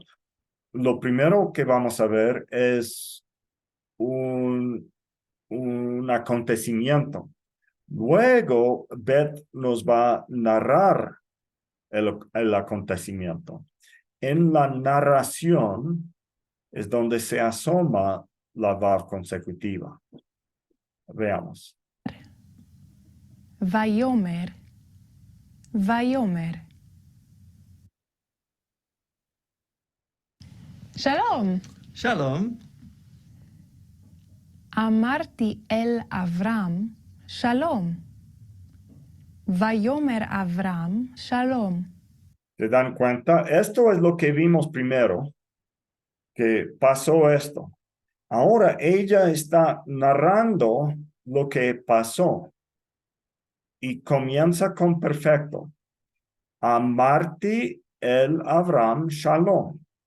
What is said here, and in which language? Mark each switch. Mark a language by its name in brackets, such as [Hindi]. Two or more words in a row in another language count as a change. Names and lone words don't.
[Spanish] Lo primero que vamos a ver es un acontecimiento. Luego, Beth nos va a narrar el acontecimiento. En la narración es donde se asoma la vav consecutiva. Veamos. [Hebrew] ויאמר, ויאמר. Shalom. Shalom. אמרתי אל אברם, שלום. ויאמר אברם, שלום. [Spanish] ¿Se dan cuenta? Esto es lo que vimos primero, que pasó esto. Ahora ella está narrando lo que pasó y comienza con perfecto. [Hebrew] אמרתי אל אברם שלום.